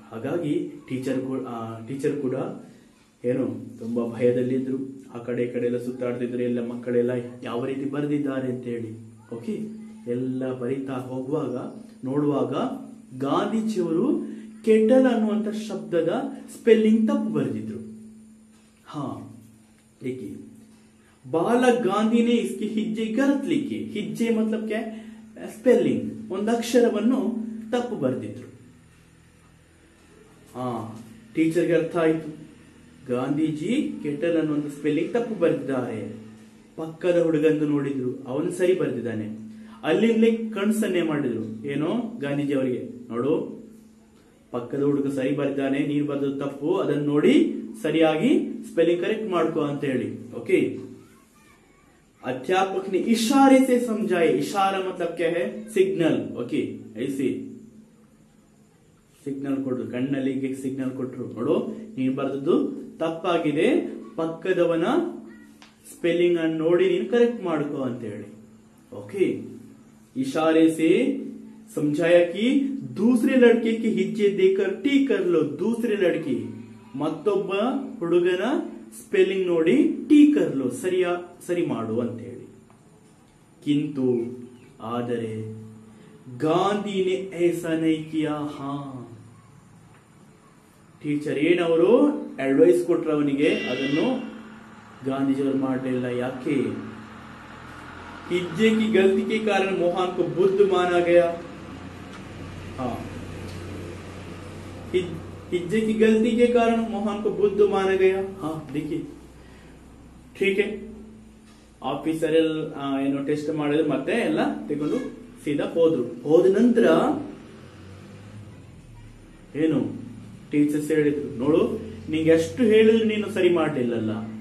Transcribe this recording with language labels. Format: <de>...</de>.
<kn>ಹಾಗಾಗಿ ಟೀಚರ್ ಕೂಡ ಏನು ತುಂಬಾ ಭಯದಲ್ಲಿದ್ರು. ಆ ಕಡೆ ಈ ಕಡೆ ಎಲ್ಲ ಸುತ್ತಾಡ್ತಿದ್ರು. ಎಲ್ಲ ಮಕ್ಕಳೆಲ್ಲ ಯಾವ ರೀತಿ ಬರೆದಿದ್ದಾರೆ ಅಂತ ಹೇಳಿ. ಓಕೆ, ಎಲ್ಲ ಬರಿತಾ ಹೋಗುವಾಗ ನೋಡುವಾಗ ಗಾಂಧೀಜಿಯವರು ಕೆಟಲ್ ಅನ್ನುವಂತ ಶಬ್ದದ ಸ್ಪೆಲ್ಲಿಂಗ್ ತಪ್ಪು ಬರೆದಿದ್ರು.</kn> <hi>ಹಾ, लिखी बालक गांधी ने इसकी हिज्जे गलत लिखी. हिज्जे मतलब क्या?</hi> <kn>स्पेलिंग. ಒಂದು ಅಕ್ಷರವನ್ನು ತಪ್ಪು ಬರೆದಿದ್ರು. ಹಾ, ಟೀಚರ್ಗೆ ಅರ್ಥ ಆಯ್ತು, ಗಾಂಧೀಜಿ ಕೆಟಲ್ ಅನ್ನುವಂತ ಸ್ಪೆಲ್ಲಿಂಗ್ ತಪ್ಪು ಬರೆದಿದ್ದಾರೆ. ಪಕ್ಕದ ಹುಡುಗಂದು ನೋಡಿದ್ರು, ಅವನು ಸರಿ ಬರೆದಿದ್ದಾನೆ. ಅಲ್ಲಿಂದಲೇ ಕಣ್ಸನ್ನೆ ಮಾಡಿದ್ರು. ಏನೋ ಗಾಂಧೀಜಿ ಅವರಿಗೆ, ನೋಡು ಪಕ್ಕದ ಹುಡುಗ ಸರಿ ಬರೆದಿದ್ದಾನೆ, ನೀನು ಬರೆದ ತಪ್ಪು, ಅದನ್ನು ನೋಡಿ ಸರಿಯಾಗಿ</kn> <en>spelling correct</en> <kn>ಮಾಡ್ಕೋ ಅಂತ ಹೇಳಿ.</kn> <hi>ओके, अध्यापक ने इशारे से समझाए. इशारा मतलब क्या है? सिग्नल.</hi> <kn>ओके, ऐसे ಸಿಗ್ನಲ್ ಕೊಟ್ರು, ಕಣ್ಣಲ್ಲಿಗೆ ಸಿಗ್ನಲ್ ಕೊಟ್ರು. ನೋಡು, ನೀನು ಬರೆದದ್ದು ತಪ್ಪಾಗಿದೆ, ಪಕ್ಕದವನ ಸ್ಪೆಲ್ಲಿಂಗ್ ಅನ್ನು ನೋಡಿ ನೀನು ಕರೆಕ್ಟ್ ಮಾಡ್ಕೋ ಅಂತ ಹೇಳಿ.</kn> <hi>ओके, इशारे से समझाया कि दूसरे लड़के की हिज्जे देकर टी कर लो. दूसरे लड़की,</hi> <kn>ಮತ್ತೊಬ್ಬ ಹುಡುಗನ ಸ್ಪೆಲ್ಲಿಂಗ್ ನೋಡಿ ಟೀ ಕರ್ಲು, ಸರಿ ಮಾಡು ಅಂತ ಹೇಳಿ.</kn> <hi>ಕಿಂತು ಆದರೆ ಗಾಂಧಿನೇ ಐಸಾ ನಹೀ ಕಿಯಾ.</hi> <kn>ಹಾ, ಟೀಚರ್ ಏನವರು ಅಡ್ವೈಸ್ ಕೊಟ್ರು ಅವನಿಗೆ, ಅದನ್ನು ಗಾಂಧೀಜಿಯವರು ಮಾಡಲಿಲ್ಲ. ಯಾಕೆ?</kn> <hi>हिज्जे की गलती के कारण मोहन को बुद्ध माना गया. हाँ, हिज्जे की गलती के कारण मोहन को बुद्ध माना गया. हाँ, देखिए, ठीक है.</hi> <kn>ಆಫೀಸರ್ ಏನೋ ಟೆಸ್ಟ್ ಮಾಡಿದ್ರು, ಮತ್ತೆ ಎಲ್ಲ ತಗೊಂಡು ಸೀದಾ ಹೋದ್ರು. ಹೋದ ನಂತರ ಏನು ಟೀಚರ್ಸ್ ಹೇಳಿದ್ರು, ನೋಡು ನಿಂಗೆ ಎಷ್ಟು ಹೇಳಿದ್ರು ನೀನು ಸರಿ ಮಾಡ್ಲಿಲ್ಲಲ್ಲ.</kn>